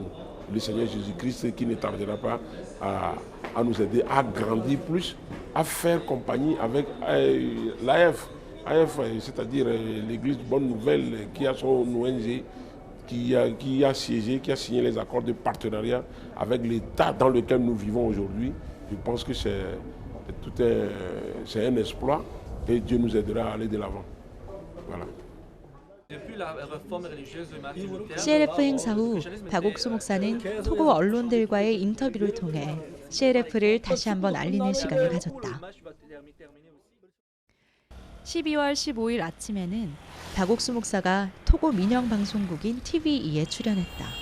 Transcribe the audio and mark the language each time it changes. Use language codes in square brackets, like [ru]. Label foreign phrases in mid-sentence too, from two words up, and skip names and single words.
[fr] Le Seigneur Jésus-Christ qui ne tardera pas à nous aider à grandir plus, à faire compagnie avec l'AF, c'est-à-dire l'Église Bonne Nouvelle qui a son ONG, qui a siégé, qui a signé les accords de partenariat avec l'État dans lequel nous vivons aujourd'hui. Je pense que c'est un exploit et Dieu nous aidera à aller de l'avant. Voilà. [ko] CLF 행사 후 박옥수 목사는 토고 언론들과의 인터뷰를 통해 CLF를 다시 한번 알리는 시간을 가졌다. 12월 15일 아침에는 박옥수 목사가 토고 민영 방송국인 TVE에 출연했다.